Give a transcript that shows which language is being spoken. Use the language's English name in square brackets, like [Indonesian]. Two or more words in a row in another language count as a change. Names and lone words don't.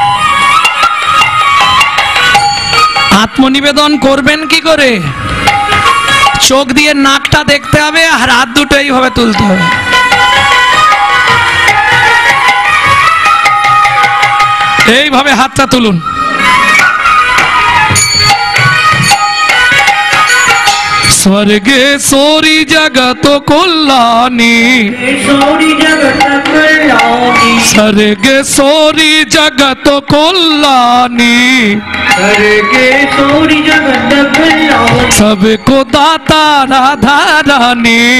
[Bangla] আত্মনিবেদন করবেন কি করে? চোখ দিয়ে নাকটা দেখতে হবে আর হাত দুটো এইভাবে তুলতে হবে। এইভাবে হাতটা তুলুন। [Hindi] स्वर्गे सोरी जगत कल्याणी, स्वर्गे सोरी जगत कल्याणी, सबको दाता राधा रानी।